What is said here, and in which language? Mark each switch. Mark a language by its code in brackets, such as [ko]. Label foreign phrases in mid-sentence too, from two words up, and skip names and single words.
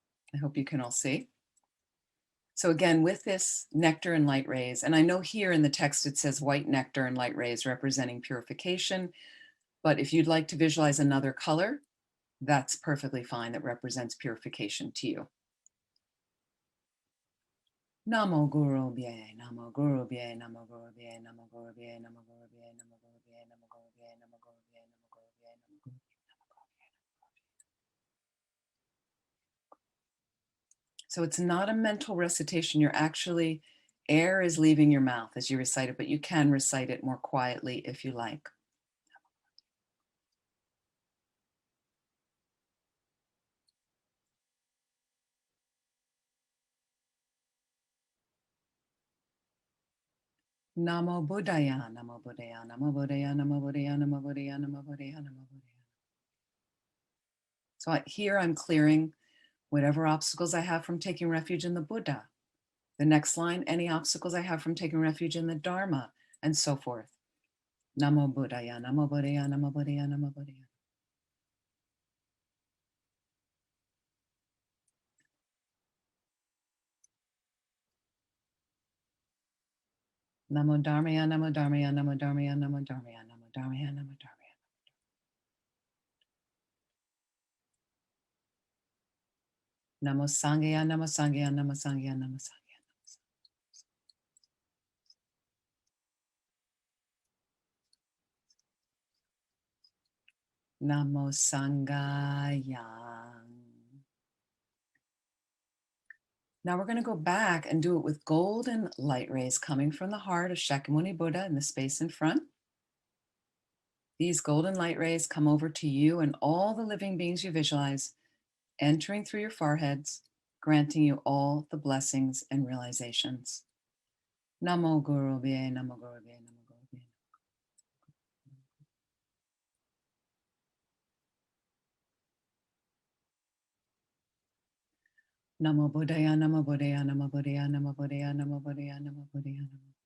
[en] I hope you can all see. So again, with this nectar and light rays, and I know here in the text it says white nectar and light rays representing purification, but if you'd like to visualize another color, that's perfectly fine. That represents purification to you. [sa] Namo Guru Bhye, Namo Guru Bhye, Namo Guru Bhye, Namo Guru Bhye, Namo Guru Bhye, Namo Guru Bhye, Namo Guru Bhye, Namo Guru Bhye, Namo Guru Bhye, Namo Guru Bhye. [en] So it's not a mental recitation. You're actually, air is leaving your mouth as you recite it, but you can recite it more quietly if you like. [sa] Namo Buddhaya, Namo Buddhaya, Namo Buddhaya, Namo Buddhaya, Namo Buddhaya, Namo Buddhaya, Namo Buddhaya. [en] So here I'm clearing whatever obstacles I have from taking refuge in the Buddha. The next line, any obstacles I have from taking refuge in the Dharma, and so forth. [sa] Namo Buddhaya, Namo Buddhaya, Namo Buddhaya, Namo Buddhaya. Namo Dharmaya, Namo Dharmaya, Namo Dharmaya, Namo Dharmaya, Namo Dharmaya, Namo Dharmaya. Namo Sanghaya, Namo Sanghaya, Namo Sanghaya, Namo Sanghaya. Namo Sanghaya. [en] Now we're going to go back and do it with golden light rays coming from the heart of Shakyamuni Buddha in the space in front. These golden light rays come over to you and all the living beings you visualize, entering through your foreheads, granting you all the blessings and realizations. [sa] Namo Guru Bhye, Namo Guru Bhye, Namo Guru Bhye. Namo Buddhaya, Namo Buddhaya, Namo Buddhaya, Namo Buddhaya, Namo Buddhaya, Namo Buddhaya, Namo.